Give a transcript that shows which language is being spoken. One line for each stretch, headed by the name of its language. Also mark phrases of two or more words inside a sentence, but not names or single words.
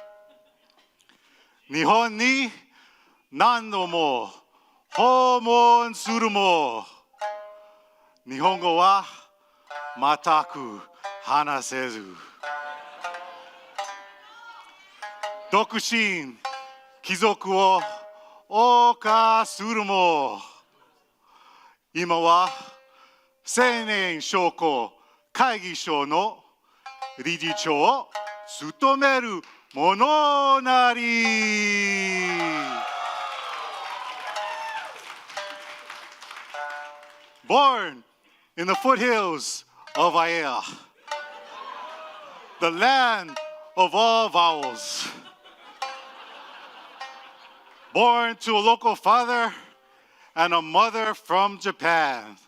Japanese: 日本に何度も訪問するも. 日本語は全く話せず. 独身貴族を謳歌するも. 今は青年商工会議所の理事長を務める者なり。
English: Born in the foothills of Aiea, the land of all vowels. Born to a local father and a mother from Japan.